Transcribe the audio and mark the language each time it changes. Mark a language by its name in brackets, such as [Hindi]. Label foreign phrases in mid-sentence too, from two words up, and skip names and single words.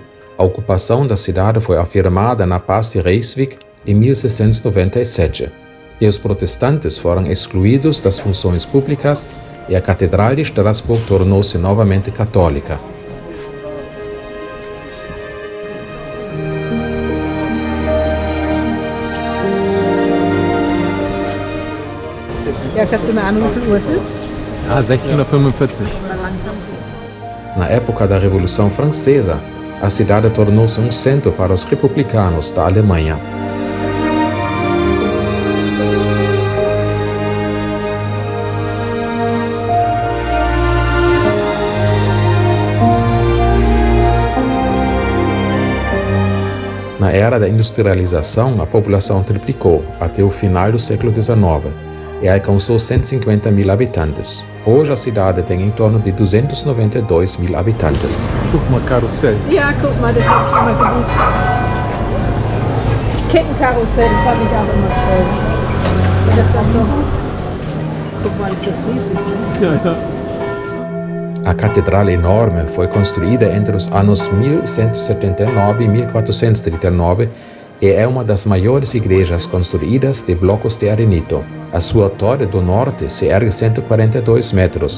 [Portuguese] A ocupação da cidade foi afirmada na Paz de Ryswick em 1697. E os protestantes foram excluídos das funções públicas e a Catedral de Strasbourg tornou-se novamente católica. [German] Ja, kannst du mir an, wie viel Uhr es ist? 16:45. [Portuguese] Na época da Revolução Francesa, a cidade tornou-se um centro para os republicanos da Alemanha. Na era da industrialização, a população triplicou até o final do século XIX e alcançou 150.000 habitantes. Hoje a cidade tem em torno de 292.000 habitantes. [German] Guck mal, Karussell. Ja, guck mal, das habe ich immer geliebt. Kettenkarussell, das fand ich auch immer toll. Und das dann so. Guck mal, ist das riesig, ne? [Portuguese] A catedral enorme foi construída entre os anos 1179 e 1439 e é uma das maiores igrejas construídas de blocos de arenito. A sua torre do norte se ergue 142 metros.